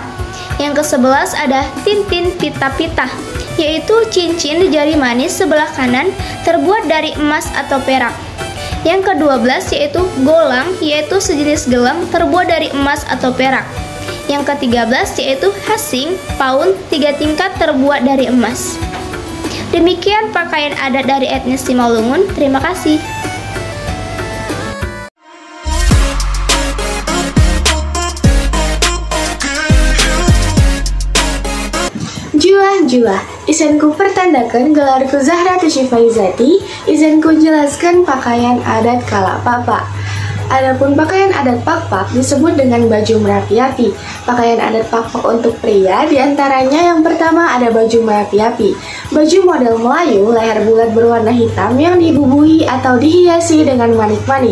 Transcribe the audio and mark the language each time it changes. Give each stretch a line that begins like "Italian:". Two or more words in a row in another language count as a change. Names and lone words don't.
Indonesian: Yang ke-11 ada tintin pita-pita, yaitu cincin di jari manis sebelah kanan terbuat dari emas atau perak. Yang ke-12 yaitu golang, yaitu sejenis gelang terbuat dari emas atau perak. Yang ke-13 yaitu hasing, paun 3 tingkat terbuat dari emas. Demikian pakaian adat dari etnis Simalungun. Terima kasih.
Batak Karo: Jua,
Indonesian: izenku pertandakan gelarku Zahra Tushifaizati, izenku jelaskan pakaian adat Kalapapa. Adapun pakaian adat Pakpak disebut dengan baju merapi-api. Pakaian adat Pakpak untuk pria diantaranya yang pertama ada baju merapi-api. Baju model Melayu, leher bulat berwarna hitam yang dibubuhi atau dihiasi dengan manik-manik.